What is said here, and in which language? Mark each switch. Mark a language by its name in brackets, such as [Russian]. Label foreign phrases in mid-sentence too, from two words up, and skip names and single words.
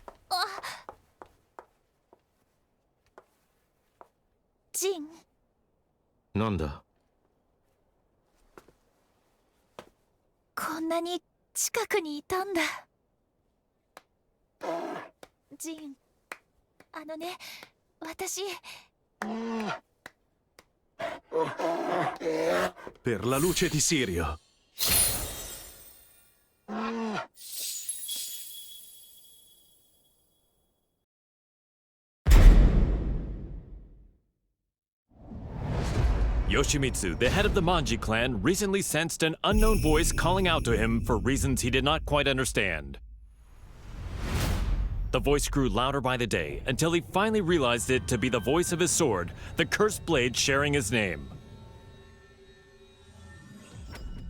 [Japanese] ジン。なんだ？こんなに近くにいたんだ。ジン。あのね、私。 [Italian] Per la luce di Sirio. [English] Yoshimitsu, the head of the Manji clan, recently sensed an unknown voice calling out to him for reasons he did not quite understand. The voice grew louder by the day until he finally realized it to be the voice of his sword, the cursed blade sharing his name.